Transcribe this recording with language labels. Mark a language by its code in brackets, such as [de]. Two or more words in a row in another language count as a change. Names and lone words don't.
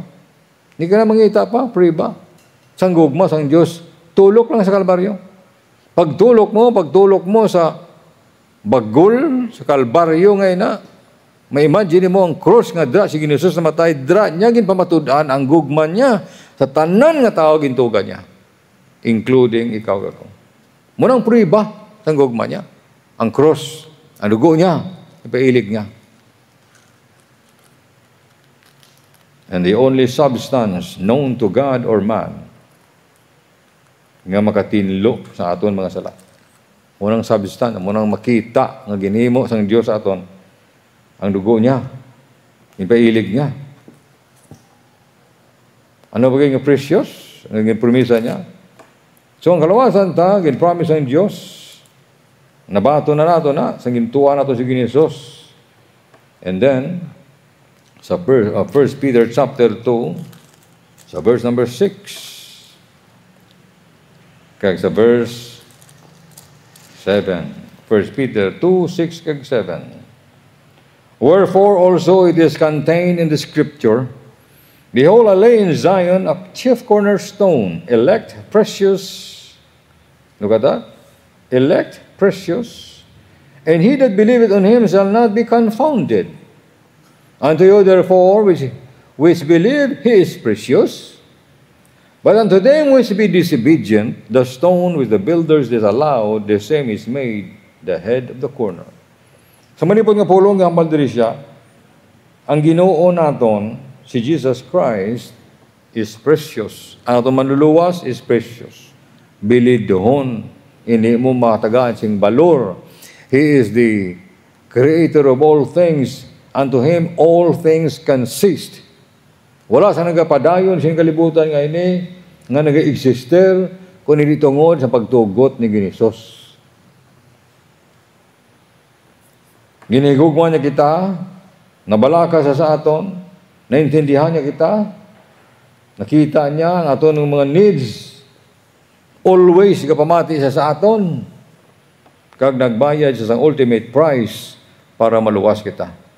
[hil] Hindi ka na mangita pa, prueba. Sang gugma sang Dios, tulok lang sa Kalbaryo. Pagtulok mo sa bagol, sa Kalbaryo ngayon na, ma-imagine mo ang cross nga dra si Ginoo na matay, dra niya gin pamatudan ang gugman niya sa tanan nga tao gintuga niya, including ikaw ako. Munang prueba sa gugman niya, ang cross, ang dugo niya, ipailig niya. [en] And the only substance known to God or man [hil] nga makatinlo sa aton mga sala. Munang substance, munang makita nga ginhimo sang Dios sa aton ang dugo niya, ipailig niya. Ano ba nga precious? Ang promisa niya. So ang kalawasan ta, gin-promise ang Dios, nabato na nato na, sang gintuwa nato si Ginisos. [en] And then, sa 1 Peter chapter 2, sa verse number 6, [hil] kag sa [en] verse 7. [hil] 1 Peter 2, 6 kag 7. [en] Wherefore also it is contained in the Scripture, behold, I lay in Zion a chief cornerstone, elect, precious. Look at that. Elect, precious. And he that believeth on him shall not be confounded. Unto you therefore which believe, he is precious. But unto them which be disobedient, the stone which the builders disallowed, the same is made the head of the corner. [hil] Sa manipod nga pulong nga ambal diri siya, ang Ginoo naton, si Jesus Christ, [en] is precious. [hil] Ang aton manluluwas [en] is precious. [hil] Bilid dohon, hindi mo matagaan sing balor. [en] He is the creator of all things. Unto Him all things consist. [hil] Wala sa nagapadayon siyang kalibutan nga ini, nga nag-exister, kung hindi tungod sa pagtugot ni Ginisos. Ginigugma niya kita, nabalaka sa aton, naintindihan niya kita, nakita niya ang aton ng mga needs, always kapamati siya sa aton, kag nagbayad siya sa [en] ultimate price [hil] para maluwas kita.